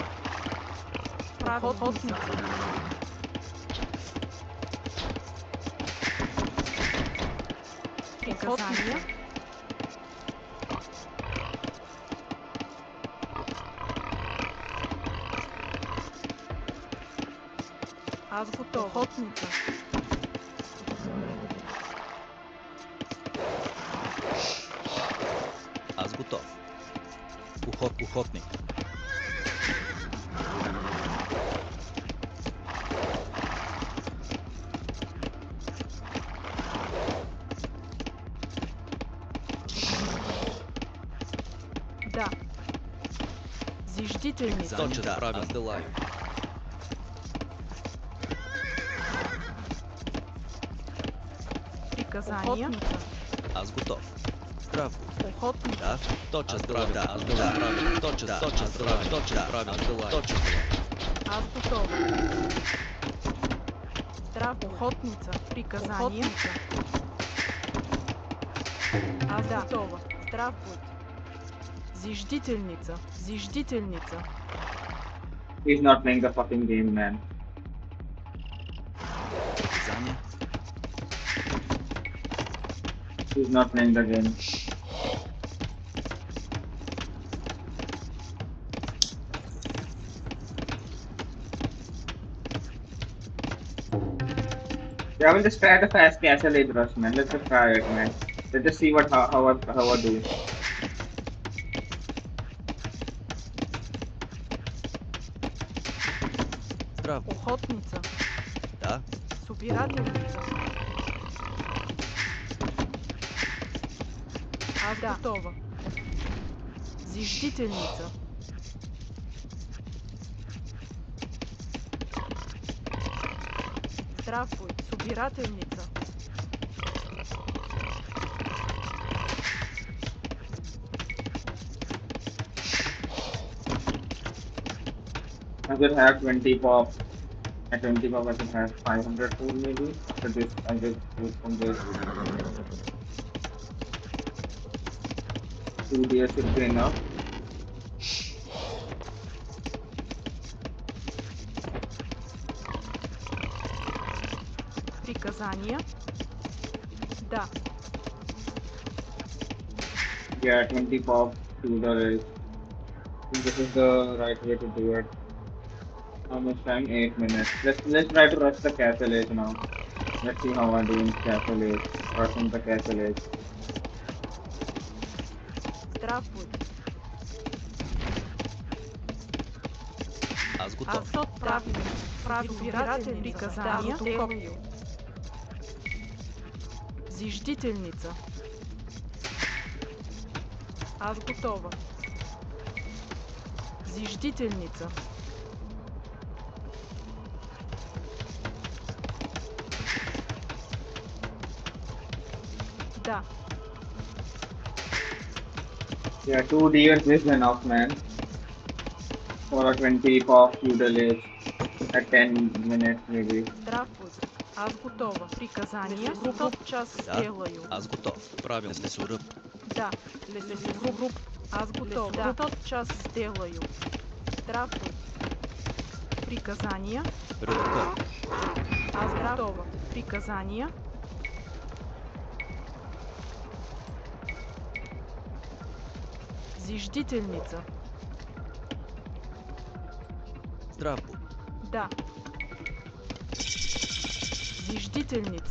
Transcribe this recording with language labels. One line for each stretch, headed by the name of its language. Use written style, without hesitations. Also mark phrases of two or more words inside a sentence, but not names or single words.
Russian: Охотница. Приказание. Аз готова. Охотница. аз готов. Охотник. Да. Зиждителница. Точно, правилно. Аз делаю. Приказание. Охотница. Аз готов. Здрав. Охотница. Да, точно, правилно. Да, аз делаю. Правилно. Точно, правилно. Точно, правилно. Аз делаю. Точно. Аз готова. Здрав. Охотница. Приказание. Охотница. Аз готова. Здрав будь. Зиждителница. Зиждителница.
English: He's not playing the fucking game, man.
Russian: Приказание.
English: He's not playing the game. Yeah, I will just try the fast castle age rush, man. Let's just try it, man. Let's just see how I do.
Russian: Здрав. Охотница. Да, Собирателница. Аз готова. Зиждителница. Здравствуй, собирателница.
English: I just have 20 pop. At 20 pop, I can have 500 food maybe. After this, I just use from this. 2 days should be enough.
Russian: Приказание. Да.
English: Yeah, 20 pop, $2. This is the right way to do it. How much time? 8 minutes. Let's try to rush the castle age now. Let's see how I do in castle age. Rushing the castle age.
Russian: Здравствуй. аз готов. Аз правилно. Собирателница. Приказание. Делаю. Зиждителница. Аз готова. Зиждителница. Да.
English: Yeah, 2 deers is enough, man. For a 20 pop feudal age. At 10 minutes maybe.
Russian: Здравствуй. Аз готова. Приказание. Тот час Да, сделаю. аз готов. Правилно, лесоръб. Да. Лесоруб. Аз готова. Да. Тот час сделаю. Здравствуй. Приказания. Редакор. Аз готова. Приказания. Зиждителница. Здрав. Да. Зиждителница.